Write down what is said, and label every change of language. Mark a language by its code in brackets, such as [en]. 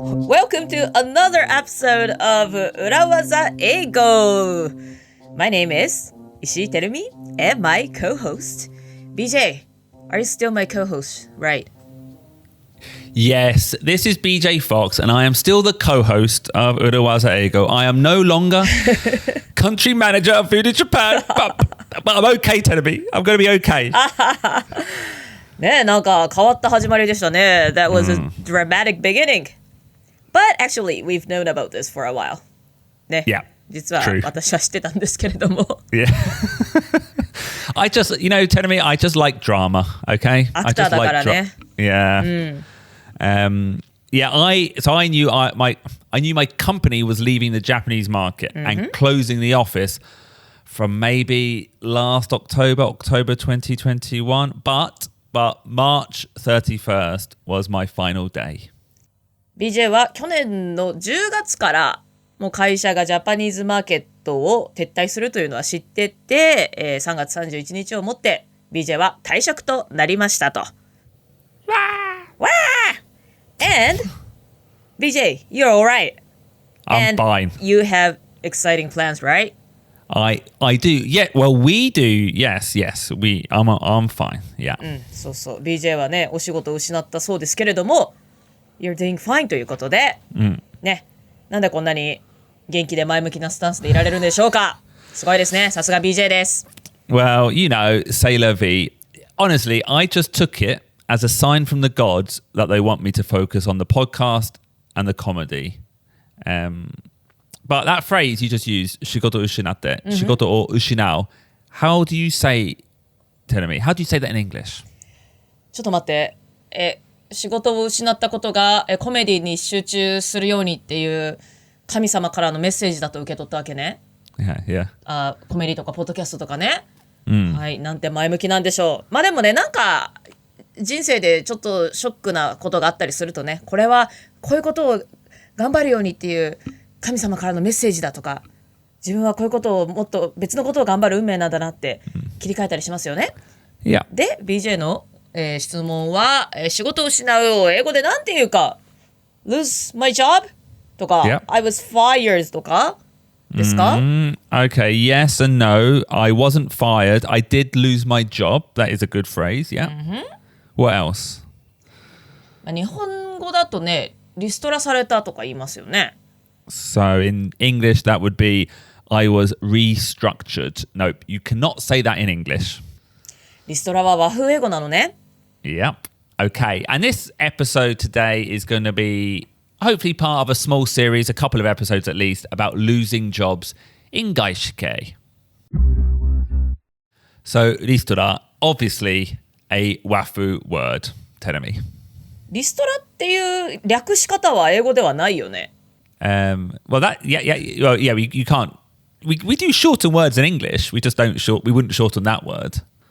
[en] Welcome to another episode of 裏技英語 My name is Ishii Terumi and my co-host BJ. Are you still my co-host, right? Yes, this is BJ Fox and I am still the co-host of 裏技英語 I am no longer country manager of Food in Japan, but I'm okay, Terumi. I'm going to be okay. [ja] ねえ、なんか変わった始まりでしたね。 [en] That was a dramatic beginning.But actually, we've known about this for a while. [ja] ね。 [en] Yeah. [ja] 実は私は知ってたんですけれども。 [en] Yeah. I just, telling me, I just like drama, okay? [ja] アクターだからね。 [en] Yeah. Yeah, I knew my company was leaving the Japanese market and closing the office from maybe last October 2021, but March 31st was my final day.BJ [ja] は去年の10月からもう会社がジャパニーズマーケットを撤退するというのは知ってて、3月31日をもって BJ は退職となりましたと。わー [en] And BJ, you're alright. I'm fine. You have exciting plans, right? I do. Yeah, well, we do. Yes. I'm fine. Yeah. [ja] そうそう。 BJ はね、お仕事を失ったそうですけれども、 [en] You're doing fine [ja] ということで、ね、なんでこんなに元気で前向きなスタンスでいられるんでしょうか。すごいですね。さすが BJ です。 [en] Well, c'est la vie. Honestly, I just took it as a sign from the gods that they want me to focus on the podcast and the comedy. But that phrase you just used, [ja] 仕事を失って、仕事を失う. [en] How do you say, tell me, how do you say that in English? [ja] ちょっと待って。仕事を失ったことがコメディに集中するようにっていう神様からのメッセージだと受け取ったわけね。 [en] Yeah. [ja] コメディとかポッドキャストとかね。はい、なんて前向きなんでしょう。まあでもね、なんか人生でちょっとショックなことがあったりするとね、これはこういうことを頑張るようにっていう神様からのメッセージだとか、自分はこういうことをもっと別のことを頑張る運命なんだなって切り替えたりしますよね。 [en] Yeah. [ja] で BJ の、質問は、仕事を失うを英語でなんて言うか、 [en] lose my job [ja] とか、 [en] Yep. I was fired [ja] とかですか？ [en] Okay, yes and no. I wasn't fired. I did lose my job. That is a good phrase, yeah. What else? [ja] 日本語だとね、リストラされたとか言いますよね。 [en] So in English, that would be I was restructured. Nope, you cannot say that in English. [ja] リストラは和風英語なのね。 [en] Yep. Okay, and this episode today is going to be hopefully part of a small series, a couple of episodes at least, about losing jobs in 外資系. So, リストラ, obviously a wafu word. Tell me. [ja] リストラっていう略し方は英語ではないよね。 [en] Well, you can't. We do shorten words in English. We just don't we wouldn't shorten that word.